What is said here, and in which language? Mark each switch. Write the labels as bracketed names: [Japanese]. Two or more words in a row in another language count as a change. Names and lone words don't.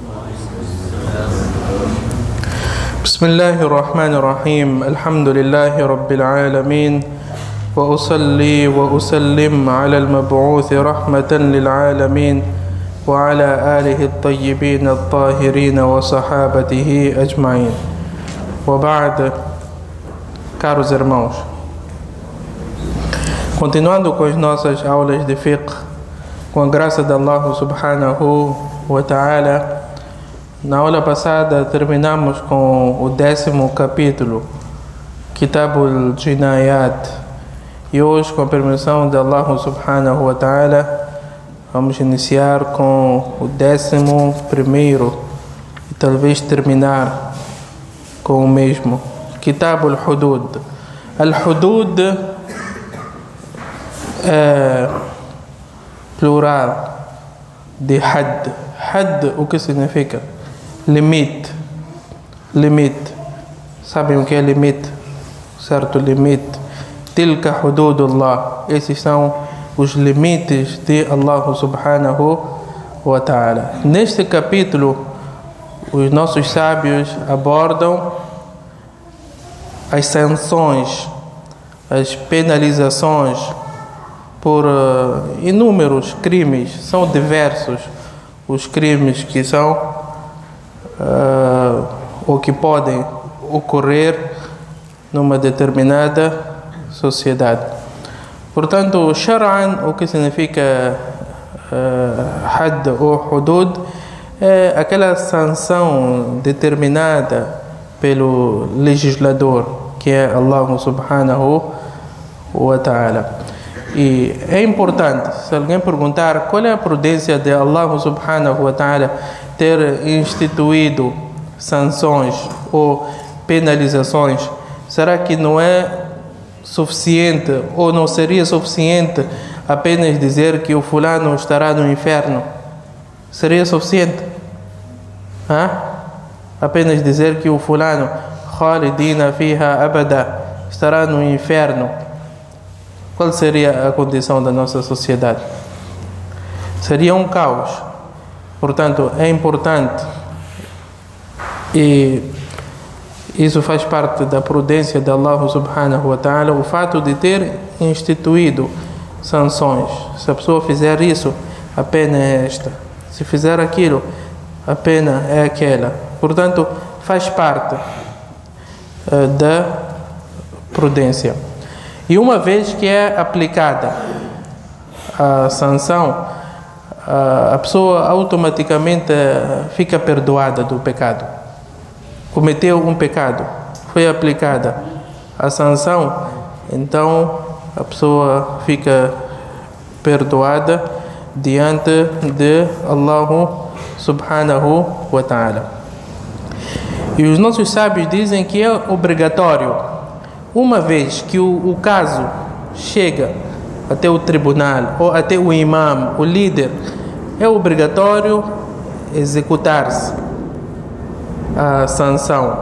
[Arabic] بسم الله الرحمن الرحيم. الحمد لله رب العالمين، وأصلي وأسلم على المبعوث رحمة للعالمين وعلى آله الطيبين الطاهرين وصحابته أجمعين. وبعد. [Portuguese] Caros irmãos, continuando com as nossas aulas de fiqh, com a graça de Allah [Arabic] سبحانه وتعالى, [Portuguese] na aula passada terminamos com o 10º capítulo, Kitabul Jinayat, e hoje, com a permissão de Allah [Arabic] سبحانه وتعالى, [Portuguese] vamos iniciar com o 11º e talvez terminar com o mesmo, Kitabul Hudud. Al-Hudud é plural de had. Had, o que significa? Limite. Limite. Sabem o que é limite? Certo, limite. [Arabic] تلك حدود الله. [Portuguese] Esses são os limites de Allah [Arabic] سبحانه وتعالى. [Portuguese] Neste capítulo, os nossos sábios abordam as sanções, as penalizações por inúmeros crimes. São diversos os crimes que são ou que podem ocorrer numa determinada sociedade. Portanto, Shar'an, o que significa had ou hudud, é aquela sanção determinada pelo legislador, que é Allah [Arabic] سبحانه وتعالى. [Portuguese] E é importante, se alguém perguntar qual é a prudência de Allah [Arabic] سبحانه وتعالى [Portuguese] ter instituído sanções ou penalizações, será que não é suficiente ou não seria suficiente apenas dizer que o fulano estará no inferno? Seria suficiente? Apenas dizer que o fulano [Arabic] خالدين فيها أبدا [Portuguese] estará no inferno. Qual seria a condição da nossa sociedade? Seria um caos. Portanto, é importante, e isso faz parte da prudência de Allah [Arabic] سبحانه وتعالى, [Portuguese] o fato de ter instituído sanções. Se a pessoa fizer isso, a pena é esta. Se fizer aquilo, a pena é aquela. Portanto, faz parte da prudência. E uma vez que é aplicada a sanção, a pessoa automaticamente fica perdoada do pecado. Cometeu um pecado, foi aplicada a sanção, então a pessoa fica perdoada diante de Allah [Arabic] سبحانه وتعالى. [Portuguese] E os nossos sábios dizem que é obrigatório, uma vez que o caso chega até o tribunal ou até o imam, o líder, é obrigatório executar-se a sanção.